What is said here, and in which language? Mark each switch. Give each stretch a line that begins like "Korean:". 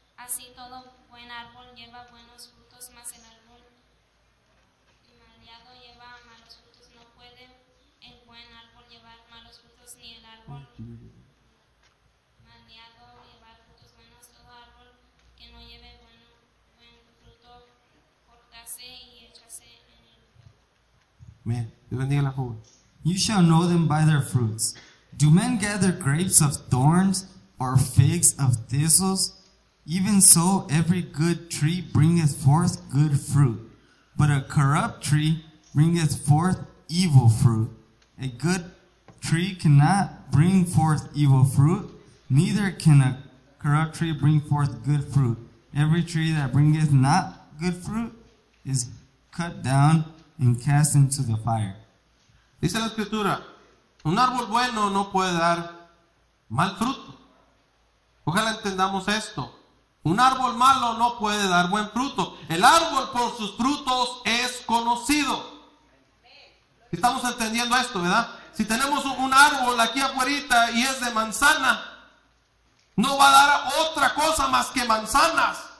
Spanish: Así todo buen árbol lleva buenos frutos, mas el árbol maleado lleva malos frutos. No puede el buen árbol llevar malos frutos, ni el árbol maleado llevar frutos buenos. Todo árbol que no lleve buen fruto, cortase y échase en el fuego. Amén. Dios bendiga a la joven.
English: You shall know them by their fruits. Do men gather grapes of thorns or figs of thistles? Even so, every good tree bringeth forth good fruit, but a corrupt tree bringeth forth evil fruit. A good tree cannot bring forth evil fruit, neither can a corrupt tree bring forth good fruit. Every tree that bringeth not good fruit is cut down and cast into the fire.
Spanish: Dice la escritura, un árbol bueno no puede dar mal fruto. Ojalá entendamos esto. Un árbol malo no puede dar buen fruto. El árbol por sus frutos es conocido. Estamos entendiendo esto, ¿verdad? Si tenemos un árbol aquí afuera y es de manzana, no va a dar otra cosa más que manzanas.